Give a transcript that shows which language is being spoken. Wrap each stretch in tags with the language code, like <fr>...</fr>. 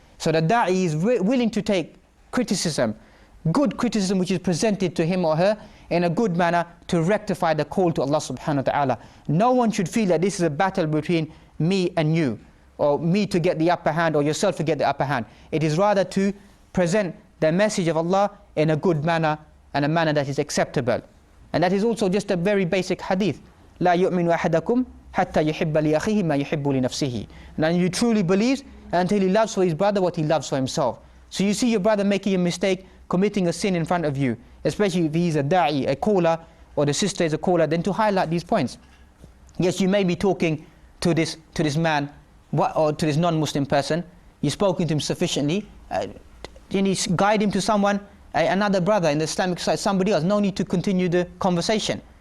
<en>So the da'i is willing to take criticism, good criticism which is presented to him or her in a good manner to rectify the call to Allah subhanahu wa ta'ala. No one should feel that this is a battle between me and you, or me to get the upper hand, or yourself to get the upper hand. It is rather to present the message of Allah in a good manner and a manner that is acceptable. And that is also just a very basic hadith.</en> <ar>لا يؤمن أحدكم حتى يحب لأخيه ما يحب لنفسه.</ar> <en>And you truly believes until he loves for his brother what he loves for himself. So you see your brother making a mistake, committing a sin in front of you, especially if he's a da'i, a caller, or the sister is a caller, then to highlight these points. Yes, you may be talking to this man, or to this non-Muslim person, you've spoken to him sufficiently, then you guide him to someone, another brother in the Islamic side, somebody else. No need to continue the conversation.</en>